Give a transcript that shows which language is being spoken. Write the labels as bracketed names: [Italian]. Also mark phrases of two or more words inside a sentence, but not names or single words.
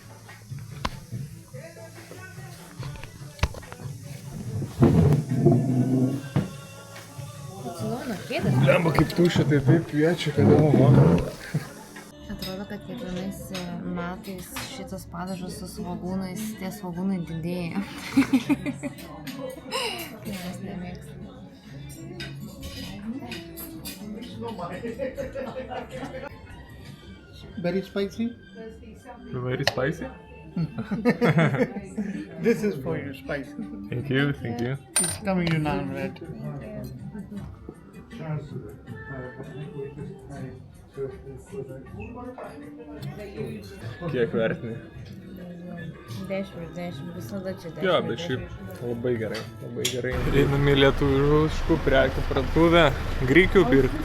[Lithuanian] Lemba kaip tušia, tai taip kviečia, kad oho. Atrodo, kad kiekvienais metais šitas padažas su svogūnais, tie svogūnai didėja. Tai mes nemėgstam. [English] Very spicy. Very spicy? This is for you, spicy. Thank you, thank you. It's coming you now, right? [Lithuanian] Kiek vertini? 10/10, visada čia 10. Jo, bet šiaip labai gerai, labai gerai. Einam į lietuviškų prekių parduotuvę, grikių pirkti.